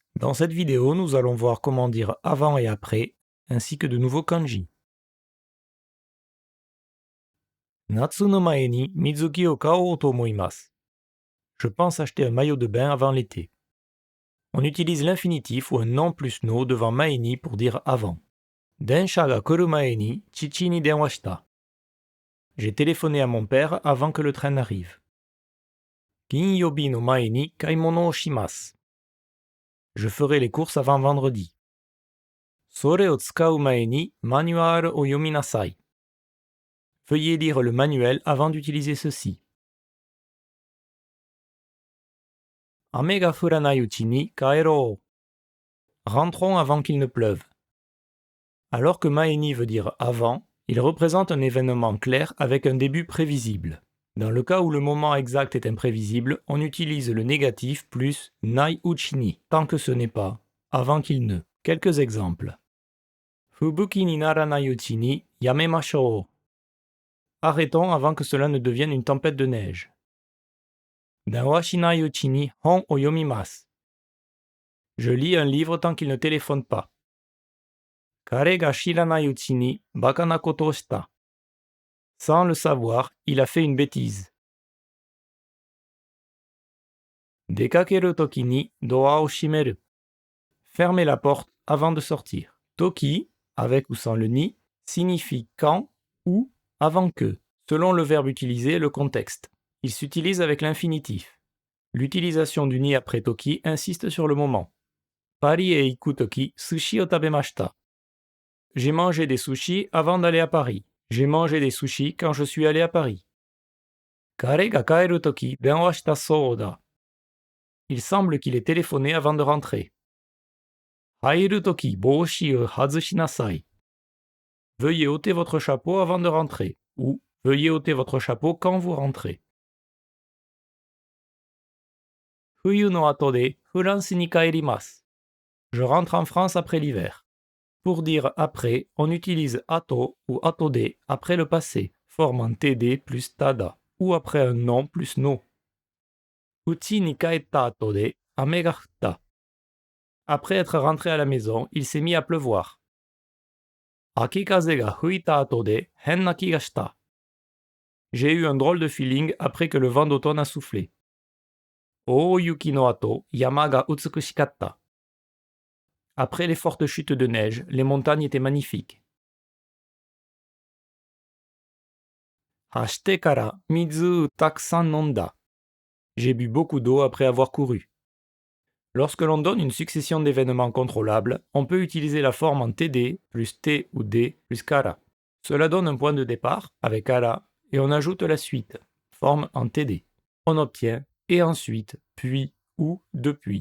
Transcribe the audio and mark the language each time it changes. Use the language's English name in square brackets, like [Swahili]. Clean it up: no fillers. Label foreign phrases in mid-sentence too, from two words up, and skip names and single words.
[French] Dans cette vidéo, nous allons voir comment dire avant et après, ainsi que de nouveaux kanji. [Japanese] 夏の前に水着を買おうと思います. [French] Je pense acheter un maillot de bain avant l'été. On utilise l'infinitif ou un non plus no devant [Japanese] 前に [French] pour dire avant. [Japanese] 電車が来る前に父に電話した. [French] J'ai téléphoné à mon père avant que le train n'arrive. [Japanese] 金曜日の前に買い物をします. [French] Je ferai les courses avant vendredi. [Japanese] それを使う前にマニュアルを読みなさい. [French] Veuillez lire le manuel avant d'utiliser ceci. [Japanese] 雨が降らないうちに帰ろう. [French] Rentrons avant qu'il ne pleuve. Alors que [Japanese] 前に [French] veut dire avant, il représente un événement clair avec un début prévisible. Dans le cas où le moment exact est imprévisible, on utilise le négatif plus [Japanese] ないうちに, [French] tant que ce n'est pas, avant qu'il ne. Quelques exemples. [Japanese] 吹雪にならないうちにやめましょう. [French] Arrêtons avant que cela ne devienne une tempête de neige. [Japanese] 電話しないうちに本を読みます. [French] Je lis un livre tant qu'il ne téléphone pas. [Japanese] 彼が知らないうちにばかなことをした. [French] Sans le savoir, il a fait une bêtise. [Japanese] 出かける時にドアを閉める. [French] Fermez la porte avant de sortir. Toki, avec ou sans le ni, signifie quand ou avant que, selon le verbe utilisé et le contexte. Il s'utilise avec l'infinitif. L'utilisation du ni après toki insiste sur le moment. [Japanese] パリへ行く時寿司を食べました. [French] J'ai mangé des sushis avant d'aller à Paris. J'ai mangé des sushis quand je suis allé à Paris. [Japanese] 彼が帰る時電話したそうだ. [French] Il semble qu'il ait téléphoné avant de rentrer. [Japanese] 入る時帽子を外しなさい. [French] Veuillez ôter votre chapeau avant de rentrer. Ou veuillez ôter votre chapeau quand vous rentrez. [Japanese] 冬の後でフランスに帰ります. [French] Je rentre en France après l'hiver. Pour dire après, on utilise ato ou atode après le passé, formant td plus tada, ou après un non plus no. [Japanese] 家に帰った後で雨が降った. [French] Après être rentré à la maison, il s'est mis à pleuvoir. [Japanese] 秋風が吹いた後で変な気がした. [French] J'ai eu un drôle de feeling après que le vent d'automne a soufflé. [Japanese] 大雪の後山が美しかった. [French] Après les fortes chutes de neige, les montagnes étaient magnifiques. [Japanese] 走ってから水たくさん飲んだ. [French] J'ai bu beaucoup d'eau après avoir couru. Lorsque l'on donne une succession d'événements contrôlables, on peut utiliser la forme en td plus t ou d plus kara. Cela donne un point de départ avec kara et on ajoute la suite, forme en td. On obtient et ensuite, puis ou depuis.